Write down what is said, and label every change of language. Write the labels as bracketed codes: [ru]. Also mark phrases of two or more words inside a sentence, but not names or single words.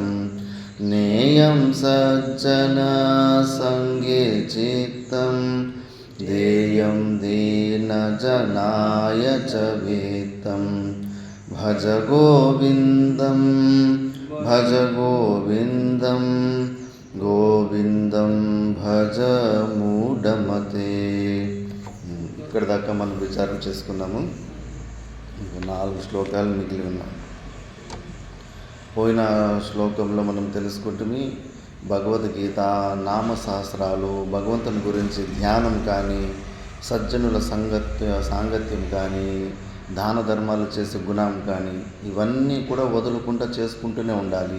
[sa] नेयं सज्जनसङ्गे चित्तं देयं दीनजनाय च वित्तं। భజ గోవిందం భజ గోవిందం గోవిందం భజ మూఢమతే. [te] ఇక్కడ దాకా మనం విచారణ చేసుకున్నాము. ఇంకా 4 శ్లోకాలు మిగిలి ఉన్నాయి. పోయిన శ్లోకంలో మనం తెలుసుకుంటే భగవద్గీత, నామశాస్త్రాలు, భగవంతుని గురించి ధ్యానం కానీ, సజ్జనుల సాంగత్యం కానీ, దాన ధర్మాలు చేసే గుణం కానీ, ఇవన్నీ కూడా వదులుకుంటూ చేసుకుంటూనే ఉండాలి.